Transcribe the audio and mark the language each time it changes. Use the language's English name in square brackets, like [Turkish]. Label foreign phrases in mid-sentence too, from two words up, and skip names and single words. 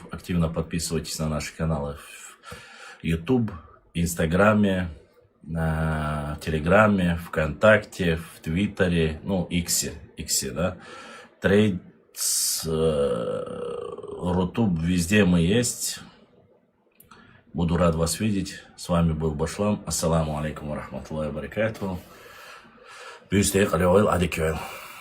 [Russian] Активно подписывайтесь на наши каналы в YouTube, Инстаграме, на Телеграме, ВКонтакте, в Твиттере, ну, Иксе, да. Трейдс, Рутуб, везде мы есть. Буду рад вас видеть. С вами был Башлам. [Arabic] السلام عليكم ورحمة الله وبركاته. Бюстейк алейкум.